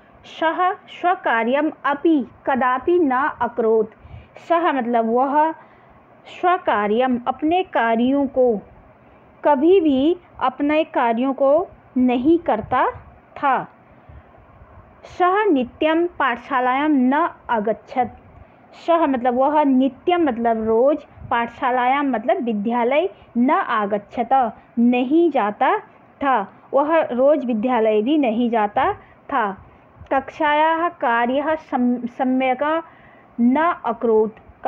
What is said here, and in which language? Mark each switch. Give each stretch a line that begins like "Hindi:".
Sanskrit: सः स्वकार्यम अपि कदापि न अकरोत्।
Hindi: सः मतलब वह स्वकार्यम अपने कार्यों को कभी भी अपने कार्यों को नहीं करता था।
Sanskrit: सः नित्यं पाठशालायां न अगच्छत्।
Hindi: सः मतलब वह, नित्यम मतलब रोज, पाठशालायां मतलब विद्यालय, न आगच्छत नहीं जाता था। वह रोज विद्यालय भी नहीं जाता था।
Sanskrit: कक्षायाः कार्यः सम्यक् न अकरोत्।